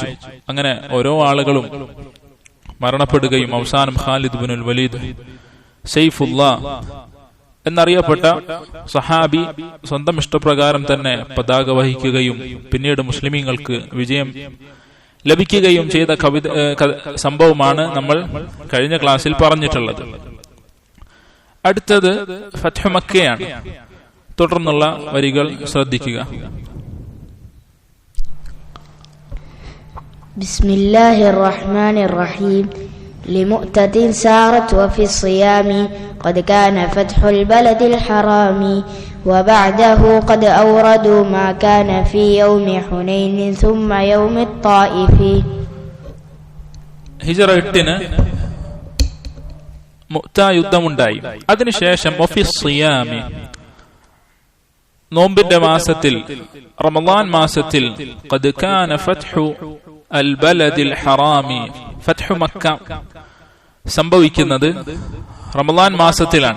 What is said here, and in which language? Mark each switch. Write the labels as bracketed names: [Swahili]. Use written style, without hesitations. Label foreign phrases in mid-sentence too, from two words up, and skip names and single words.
[Malayalam] അങ്ങനെ ഓരോ ആളുകളും മരണപ്പെടുകയും അവസാനം ഖാലിദ് ഇബ്നുൽ വലീദ് സൈഫുല്ലാ എന്നറിയപ്പെട്ട സഹാബി സ്വന്തം ഇഷ്ടപ്രകാരം തന്നെ പതാക വഹിക്കുകയും പിന്നീട് മുസ്ലിമീങ്ങൾക്ക് വിജയം ലഭിക്കുകയും ചെയ്ത സംഭവമാണ് നമ്മൾ കഴിഞ്ഞ ക്ലാസ്സിൽ പറഞ്ഞിട്ടുള്ളത്. അടുത്തത് ഫത്ഹ് മക്കയാണ്. തുടർന്നുള്ള വരികൾ ശ്രദ്ധിക്കുക. [Arabic] بسم الله الرحمن الرحيم. لمؤتة سارت وفي الصيام قد كان فتح البلد الحرام وبعده قد أوردوا ما كان في يوم حنين ثم يوم الطائف. [Malayalam] ഹിജറ 8 മുഅ്ത യുദ്ധമുണ്ടായി. അതിനുശേഷം [Arabic] وفي الصيام [Malayalam] നോമ്പിന്റെ മാസത്തിൽ റമളാൻ മാസത്തിൽ [Arabic] قد كان فتح البلد الحرام [Malayalam] ഫത്ഹു മക്ക സംഭവിക്കുന്നത് റമളാൻ മാസത്തിലാണ്.